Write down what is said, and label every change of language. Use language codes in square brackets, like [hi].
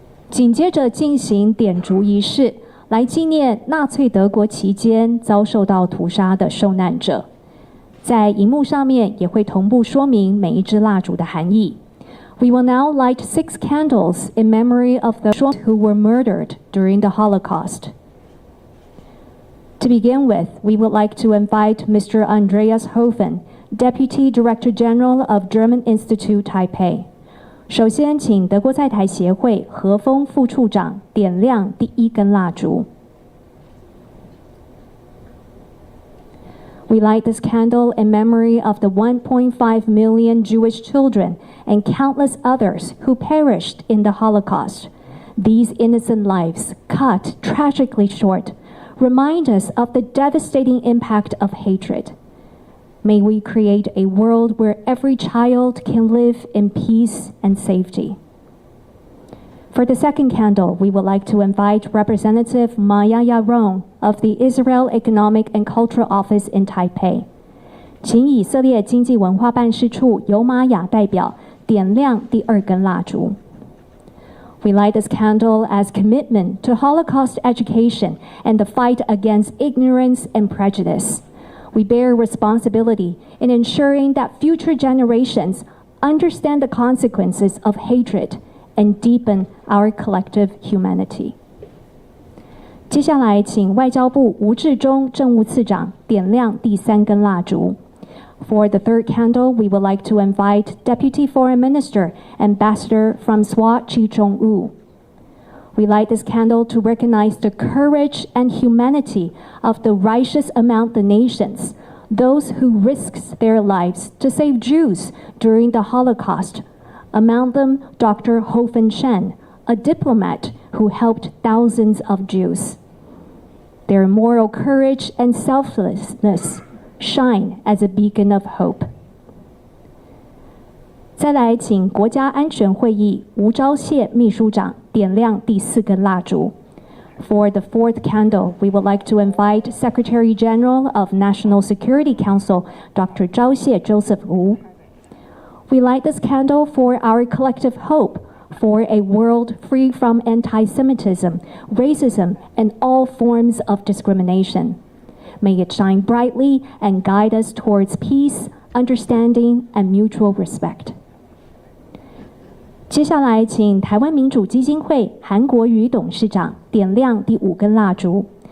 [zh] 紧接着进行点烛仪式，来纪念纳粹德国期间遭受到屠杀的受难者。在荧幕上面也会同步说明每一支蜡烛的含义。 [en] We will now light 6 candles in memory of those who were murdered during the Holocaust. To begin with, we would like to invite Mr. Andreas Hovind, Deputy Director General of German Institute Taipei. [zh] 首先，请德国在台协会何峰副处长点亮第一根蜡烛。 [en] We light this candle in memory of the 1.5 million Jewish children and countless others who perished in the Holocaust. These innocent lives, cut tragically short, remind us of the devastating impact of hatred. May we create a world where every child can live in peace and safety. For the second candle, we would like to invite Representative Maya Yaron of the Israel Economic and Cultural Office in Taipei. [zh] 请以色列经济文化办事处尤玛雅代表点亮第二根蜡烛。 [en] We light this candle as commitment to Holocaust education and the fight against ignorance and prejudice. We bear responsibility in ensuring that future generations understand the consequences of hatred and deepen our collective humanity. [zh] 接下来，请外交部吴志忠政务次长点亮第三根蜡烛。 [en] For the third candle, we would like to invite Deputy Foreign Minister, Ambassador Francois Chi-Chong-wu. We light this candle to recognize the courage and humanity of the righteous among the nations, those who risked their lives to save Jews during the Holocaust. Among them, Dr. Hovind, a diplomat who helped thousands of Jews. Their moral courage and selflessness shine as a beacon of hope. [zh] 再来，请国家安全会议吴钊燮秘书长点亮第四根蜡烛。 [en] For the fourth candle, we would like to invite Secretary General of National Security Council, Dr. 钊燮 Joseph Wu. We light this candle for our collective hope for a world free from anti-Semitism, racism, and all forms of discrimination. May it shine brightly and guide us towards peace, understanding, and mutual respect. [zh] 接下来，请台湾民主基金会韩国瑜董事长点亮第五根蜡烛。